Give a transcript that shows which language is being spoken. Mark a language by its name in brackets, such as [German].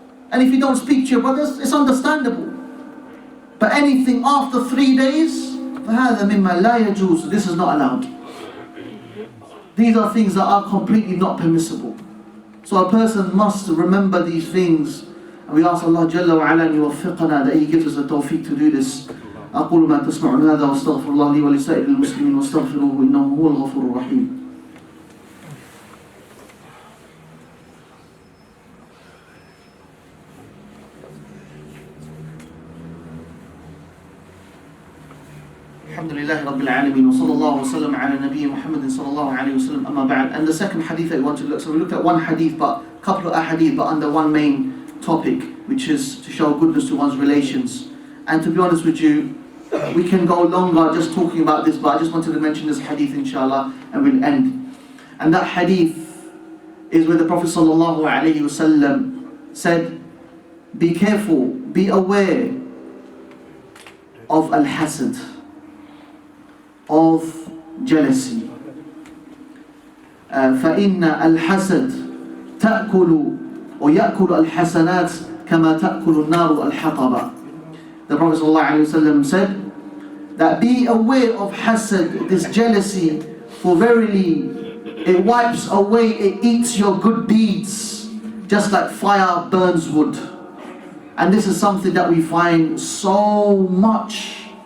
[English] And if you don't speak to your brothers, it's understandable. But anything after 3 days, [Arabic] فَهَذَا مِمَّا لَا يَجُوزُ, [English] this is not allowed. These are things that are completely not permissible. So a person must remember these things. And we ask Allah Jalla wa Ala [Arabic] an yuwaffiqana, [English] that He gives us the tawfiq to do this. [Arabic] أقول ما تسمعون هذا واستغفر الله لي ولسائر المسلمين واستغفروه إنه هو الغفور الرحيم. الحمد لله رب العالمين وصلى الله وسلم على نبي محمد صلى الله عليه وسلم أما بعد. [English] And the second hadith that we want to look, so we looked at one hadith, but a couple of ahadith, but under one main topic, which is to show goodness to one's relations. And to be honest with you, we can go longer just talking about this, but I just wanted to mention this hadith inshallah, and we'll end. And that hadith is where the Prophet sallallahu alaihi wasallam said, be careful, be aware of al-hasad, of jealousy. [Arabic] فَإِنَّ الْحَسَدْ تَأْكُلُ or يأكل الحسنات كما تأكل النار الحطب. [English] The Prophet ﷺ said that be aware of hasad, this jealousy, for verily it wipes away, it eats your good deeds, just like fire burns wood. And this is something that we find so much.